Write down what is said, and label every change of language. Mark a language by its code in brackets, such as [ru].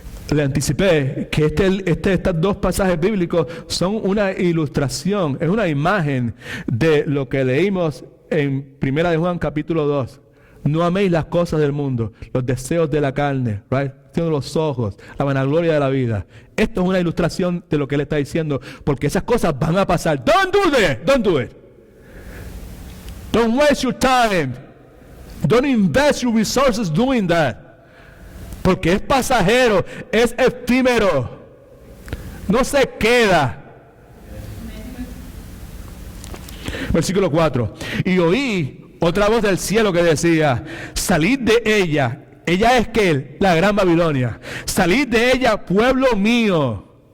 [es] Le anticipé que estos dos pasajes bíblicos son una ilustración, es una imagen de lo que leímos en 1 de Juan capítulo 2. No améis las cosas del mundo, los deseos de la carne, [en] right? [es] Los ojos, la vanagloria de la vida. Esto es una ilustración de lo que él está diciendo, porque esas cosas van a pasar. [en] Don't do it. Don't waste your time. Don't invest your resources doing that. [es] porque es pasajero, es efímero, no se queda. Versículo 4. Y oí otra voz del cielo que decía: salid de ella. Ella es que la gran Babilonia. Salid de ella, pueblo mío.